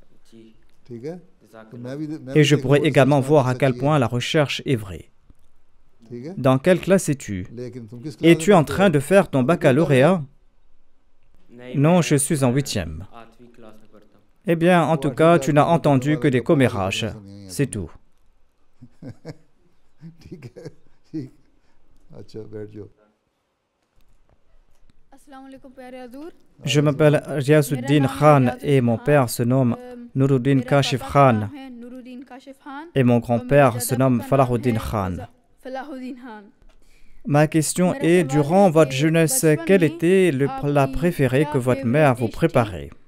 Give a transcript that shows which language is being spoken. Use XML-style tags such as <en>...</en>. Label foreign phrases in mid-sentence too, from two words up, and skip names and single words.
<fr>Et je pourrais également voir à quel point la recherche est vraie. Dans quelle classe es-tu? Es-tu en train de faire ton baccalauréat? Non, je suis en 8e. Eh bien, en tout cas, tu n'as entendu que des commérages. C'est tout.</fr> <ur>ٹھیک ہے ٹھیک اچھا بیٹھ جاؤ السلام علیکم پیارے حضور</ur> <fr>Je m'appelle Riazuddin Khan et mon père se nomme Nuruddin Kashif Khan Nuruddin Kashif Khan et mon grand-père se nomme Falahuddin Khan. Falahuddin Khan. Ma question est, durant votre jeunesse, quel était le plat préféré que votre mère vous préparait?</fr>